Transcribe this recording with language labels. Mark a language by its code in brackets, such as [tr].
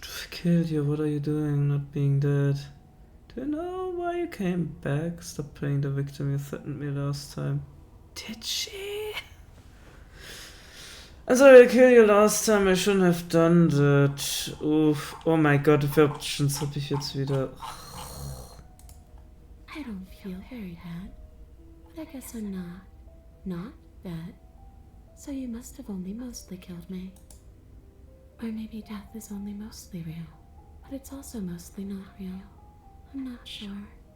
[en] Killed you, what are you doing not being dead? Do you know why you came back? Stop playing the victim, you threatened me last time. Did she? I'm sorry I killed you last time, I shouldn't have done that. Oof. [de] Oh my god, wie viele Options habe ich jetzt wieder? [en] I don't feel very bad, but I guess I'm not dead. So you must have only mostly killed me. Or maybe death is only mostly real, but it's also mostly not real. I'm not sure.